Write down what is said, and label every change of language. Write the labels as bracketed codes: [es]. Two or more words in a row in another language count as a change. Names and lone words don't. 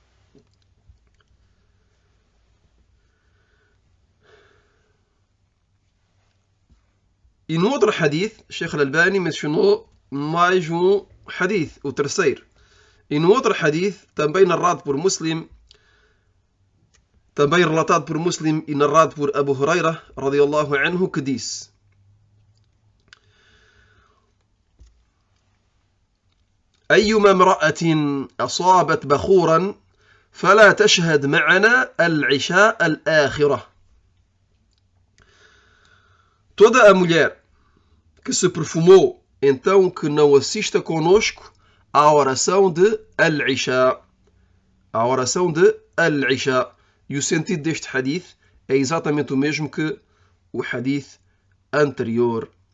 [pt] E no outro hadith, Sheikh Al-Albani mencionou mais um hadith, o terceiro. E no outro hadith, também narrado por Muslim, também relatado por Muslim e narrado por Abu Huraira, [ar] رضي الله عنه, [pt] que disse: [ar] أيما امرأة أصابت بخورا فلا تشهد معنا العشاء الآخرة. [pt] Toda a mulher que se perfumou, então que não assista conosco à oração de Al-Isha. A oração de Al-Isha. E o sentido deste hadith é exatamente o mesmo que o hadith anterior.